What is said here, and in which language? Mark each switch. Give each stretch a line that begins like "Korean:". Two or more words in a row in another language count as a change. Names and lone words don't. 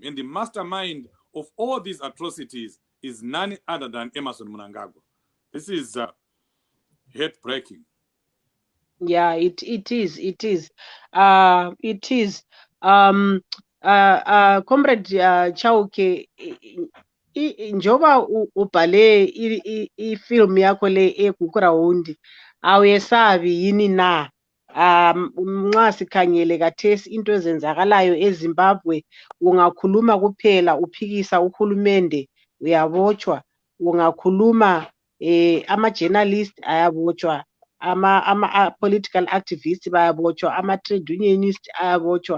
English: And the mastermind of all these atrocities is none other than Emmerson Mnangagwa. This is heartbreaking. Yeah, it is. It is.
North Ndebele: Comrade Chauke, njoba ubhale ifilm yakho le eGukurahundi awuyesabi yini na? Nxa sikhangele kathesi into ezenzakalayo eZimbabwe, ungakhuluma kuphela uphikisa uhulumende uyabotshwa, ungakhuluma ama-journalist ayabotshwa, ama-
English: political activists
North Ndebele: bayabotshwa, ama-
English: trade unionist
North Ndebele: ayabotshwa.